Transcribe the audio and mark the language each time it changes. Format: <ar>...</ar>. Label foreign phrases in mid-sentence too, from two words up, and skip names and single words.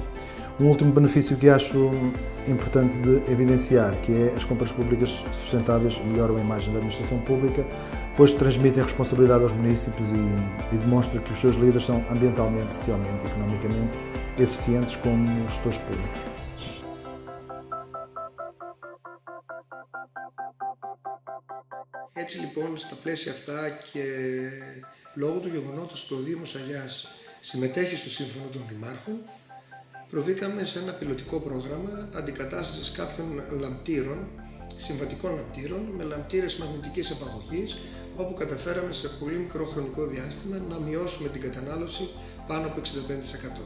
<pt>Um último benefício que acho importante de evidenciar, que é as compras públicas sustentáveis melhoram a imagem da administração pública, pois transmitem responsabilidade aos municípios e demonstram que os seus líderes são ambientalmente, socialmente e economicamente eficientes como gestores públicos.</pt> <el>Έτσι λοιπόν, στα πλαίσια αυτά και λόγω του γεγονότος ότι το Δήμο Αγιάς συμμετέχει στο Σύμφωνο των Δημάρχων, προβήκαμε σε ένα πιλωτικό πρόγραμμα αντικατάστασης κάποιων λαμπτήρων, συμβατικών λαμπτήρων, με λαμπτήρες μαγνητικής απαγωγής, όπου καταφέραμε σε πολύ μικρό χρονικό διάστημα να μειώσουμε την κατανάλωση πάνω από 65%.</el>